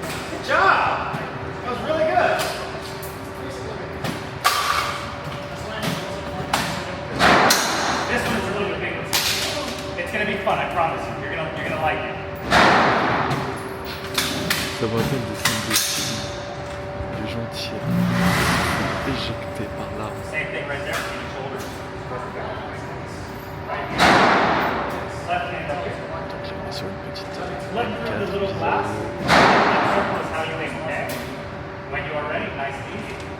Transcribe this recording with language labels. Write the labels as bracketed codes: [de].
[en] Good job. That was really good. This one is a little bit bigger. It's gonna be fun, I promise you. You're gonna like it. [fr] Ça me rappelle des scènes de films. Les gens tirent. Éjectés par l'arme. [en] Same thing right there. Keep your shoulders. Right here. Left hand up here. [fr] Donc j'ai mis sur une petite [en] Look through the little glass. That circle is how you aim, okay? When you are ready, nice and easy.